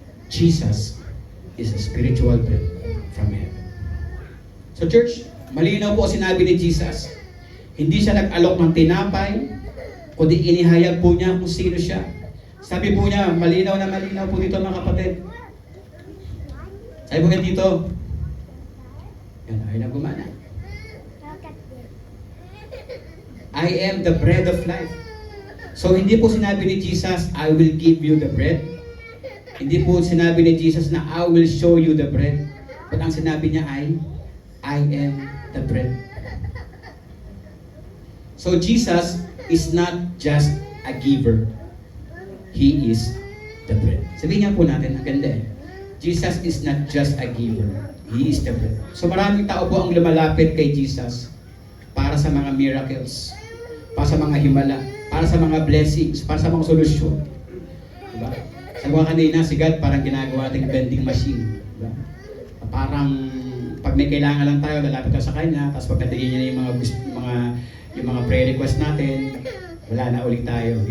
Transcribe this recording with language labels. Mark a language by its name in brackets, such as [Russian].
[English] Jesus is a spiritual bread from heaven. [Filipino] So church, malinaw po sinabi ni Jesus. Hindi siya nag-alok ng tinapay, kundi inihayag po niya kung sino siya. Sabi po niya, malinaw po dito mga kapatid. Sabi po niya dito, yan, ay na gumana. [English] I am the bread of life. [Filipino] So hindi po sinabi ni Jesus, [English] I will give you the bread. [Filipino] Hindi po sinabi ni Jesus na [English] I will show you the bread. [Filipino] But ang sinabi niya ay, [English] I am the bread. So Jesus is not just a giver. He is the bread. [Filipino] Sabihin niya po natin, ang ganda eh. [English] Jesus is not just a giver. He is the bread. [Filipino] So maraming tao po ang lumalapit kay Jesus para sa mga miracles, para sa mga himala, para sa mga blessings, para sa mga solusyon. Diba? Sabi ko kanina, si God parang ginagawa nating vending machine. Diba? Parang pag may kailangan lang tayo, lalapit tayo sa Kanya, tapos pagdatingin niya yung mga prayer request natin, wala na ulit tayo.